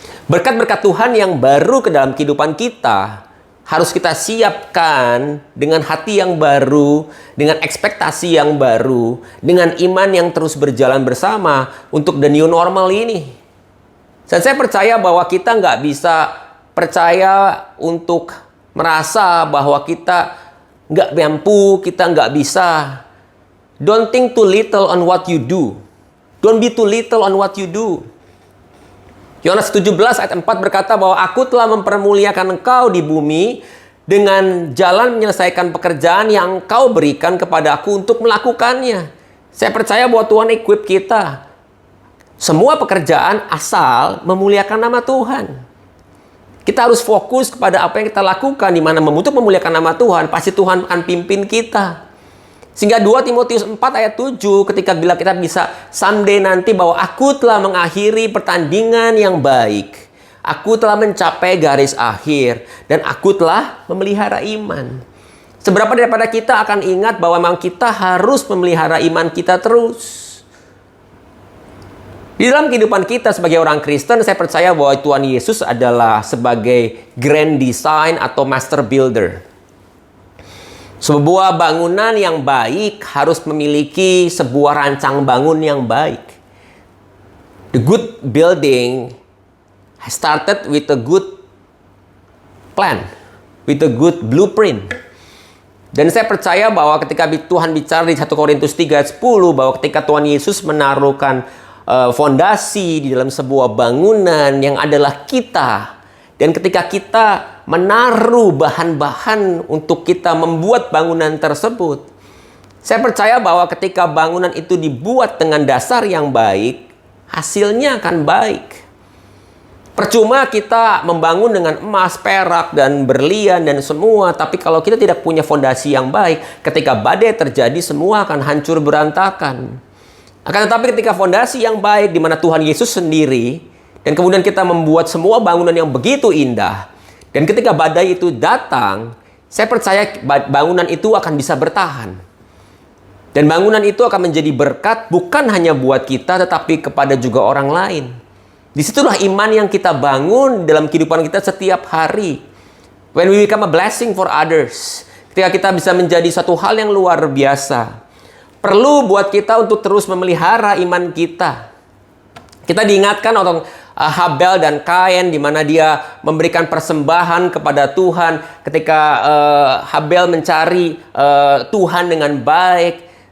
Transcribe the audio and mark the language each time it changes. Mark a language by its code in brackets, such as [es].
[id] Berkat-berkat Tuhan yang baru ke dalam kehidupan kita harus kita siapkan dengan hati yang baru, dengan ekspektasi yang baru, dengan iman yang terus berjalan bersama untuk the new normal ini. Dan saya percaya bahwa kita nggak bisa percaya untuk merasa bahwa kita nggak mampu, kita nggak bisa. [en] Don't think too little on what you do. Don't be too little on what you do. [id] Yohanes 17 ayat 4 berkata bahwa aku telah mempermuliakan engkau di bumi dengan jalan menyelesaikan pekerjaan yang engkau berikan kepada aku untuk melakukannya. Saya percaya bahwa Tuhan equip kita. Semua pekerjaan asal memuliakan nama Tuhan. Kita harus fokus kepada apa yang kita lakukan, di mana untuk memuliakan nama Tuhan, pasti Tuhan akan pimpin kita. Sehingga 2 Timotius 4 ayat 7 ketika bila kita bisa someday nanti bahwa aku telah mengakhiri pertandingan yang baik. Aku telah mencapai garis akhir dan aku telah memelihara iman. Seberapa daripada kita akan ingat bahwa memang kita harus memelihara iman kita terus. Di dalam kehidupan kita sebagai orang Kristen, saya percaya bahwa Tuhan Yesus adalah sebagai grand design atau master builder. Sebuah bangunan yang baik harus memiliki sebuah rancang bangun yang baik. [en] The good building has started with a good plan, with a good blueprint. [id] Dan saya percaya bahwa ketika Tuhan bicara di 1 Korintus 3 ayat 10, bahwa ketika Tuhan Yesus menaruhkan fondasi di dalam sebuah bangunan yang adalah kita, dan ketika kita menaruh bahan-bahan untuk kita membuat bangunan tersebut, saya percaya bahwa ketika bangunan itu dibuat dengan dasar yang baik, hasilnya akan baik. Percuma kita membangun dengan emas, perak, dan berlian dan semua, tapi kalau kita tidak punya fondasi yang baik, ketika badai terjadi semua akan hancur berantakan. Akan tetapi ketika fondasi yang baik di mana Tuhan Yesus sendiri, dan kemudian kita membuat semua bangunan yang begitu indah, dan ketika badai itu datang, saya percaya bangunan itu akan bisa bertahan. Dan bangunan itu akan menjadi berkat bukan hanya buat kita, tetapi kepada juga orang lain. Disitulah iman yang kita bangun dalam kehidupan kita setiap hari. [en] When we become a blessing for others. [id] Ketika kita bisa menjadi satu hal yang luar biasa. Perlu buat kita untuk terus memelihara iman kita. Kita diingatkan untuk Habel dan Kain, di mana dia memberikan persembahan kepada Tuhan ketika Habel mencari Tuhan dengan baik.